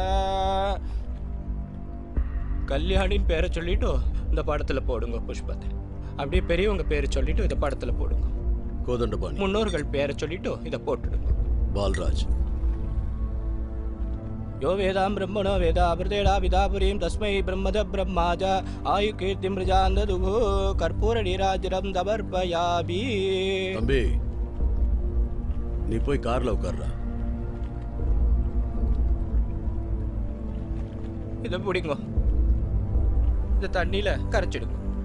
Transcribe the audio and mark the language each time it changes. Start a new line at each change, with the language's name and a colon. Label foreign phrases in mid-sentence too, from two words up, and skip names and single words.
Tamil: கல்யாணின் பேரை சொல்லிட்டு இந்த படத்துல போடுங்க புஷ்பத்தை. அப்படியே பெரியவங்க பேரை சொல்லிட்டு இந்த படத்துல போடுங்க. கோதண்டபாணி. முன்னோர்கள் பேரை சொல்லிட்டு இதை போட்டுடுங்க. பால்ராஜ்.
Sanskrit: यो वेदां ब्रह्मणो वेदावृतेडा विदापुरीं तस्मै ब्रह्मद ब्रह्माज आयुकीर्तिं प्रजान्ददुः कर्पूरनीराजनं समर्पयामि.
Tamil: தம்பி, நீ போய் கார்ல உட்கார்றா. இதை பிடிங்க, இந்த தண்ணியில கரைச்சிடுங்க.